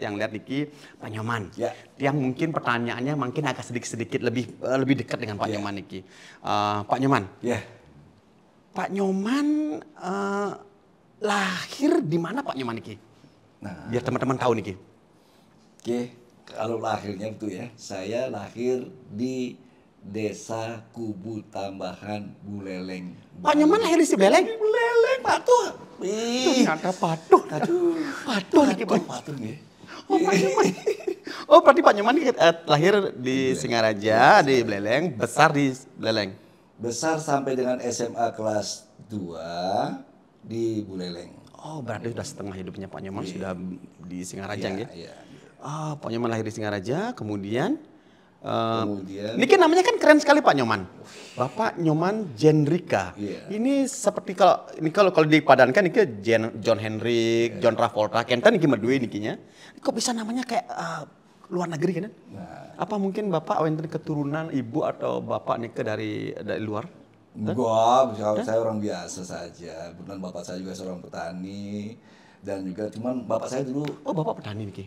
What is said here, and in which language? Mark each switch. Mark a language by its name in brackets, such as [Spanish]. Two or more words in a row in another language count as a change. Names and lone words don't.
[Indonesian] Yang lihat niki Pak Nyoman. Ya. Yang mungkin pertanyaannya mungkin agak sedikit lebih dekat dengan Pak Nyoman niki. Pak Nyoman. Ya. Pak Nyoman lahir di mana Pak Nyoman niki? Nah, biar teman-teman tahu niki. Oke, kalau lahirnya itu ya, saya lahir di Desa Kubu Tambahan Buleleng. Pak Nyoman lahir di Buleleng? Buleleng, Patuh. Ternyata Patuh. Aduh, [Balinese] Patuh niki Pak. Patuh nggih. [Indonesian] Oh, Pak Nyoman. Oh, berarti Pak Nyoman lahir di Singaraja, di Buleleng, besar di Buleleng. Besar sampai dengan SMA kelas 2 di Buleleng. Oh, berarti sudah setengah hidupnya Pak Nyoman sudah di Singaraja ya? Iya. Pak Nyoman lahir di Singaraja, kemudian niki namanya kan keren sekali Pak Nyoman. Bapak Nyoman Jendrika. Yeah. Ini seperti kalau dipadankan niki John Hendrik, John Travolta, [Balinese] kenten niki medue nikinya. [Indonesian] Kok bisa namanya kayak luar negeri kan? Nah. Apa mungkin Bapak wenten keturunan ibu atau bapak niki dari luar? Enggak, saya orang biasa saja. Kebetulan bapak saya juga seorang petani dan juga cuman bapak saya dulu. Oh, bapak petani niki.